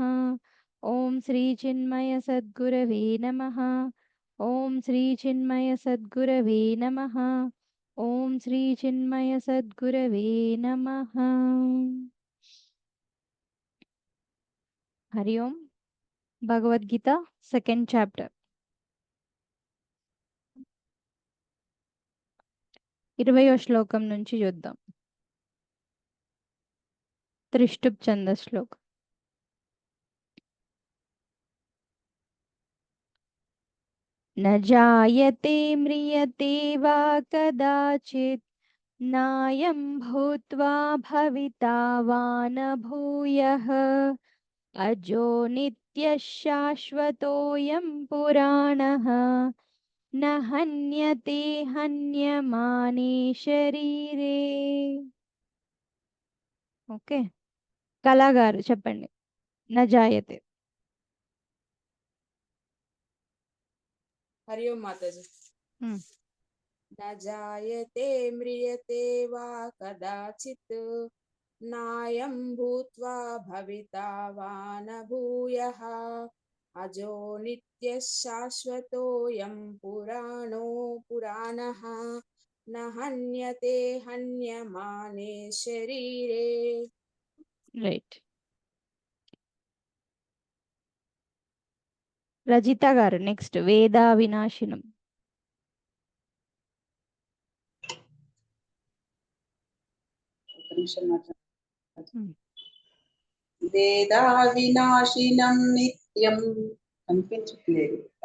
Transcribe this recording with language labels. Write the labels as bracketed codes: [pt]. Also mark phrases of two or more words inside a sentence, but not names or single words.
[sa] ओम श्री चिन्मय सद्गुरवे नमः। ओम श्री चिन्मय सद्गुरवे नमः। ओम श्री चिन्मय सद्गुरवे नमः। हरि ओम। [te] भगवद्गीता [en] second chapter [te] 20వ శ్లోకం నుంచి చూద్దాం. త్రిష్టుప్ ఛంద శ్లోకం. [sa] न जायते म्रियते वा कदाचित् नायं भूत्वा भविता वा न भूयः अजो नित्यः शाश्वतोऽयं पुराणः न हन्यते हन्यमाने शरीरे. [te] ఓకే, కళాగారు చెప్పండి. [sa] न जायते. हरि ओम माताजी। न जायते म्रियते वा कदाचित् नायं भूत्वा भविता वा न भूयः अजो नित्यः शाश्वतोऽयं पुराणः न हन्यते हन्यमाने शरीरे. [te] రైట్. రజిత గారు నెక్స్ట్. [sa] వేదా వినాశినం. వేదా వినాశినం నిత్యం కనిపించట్లేదు.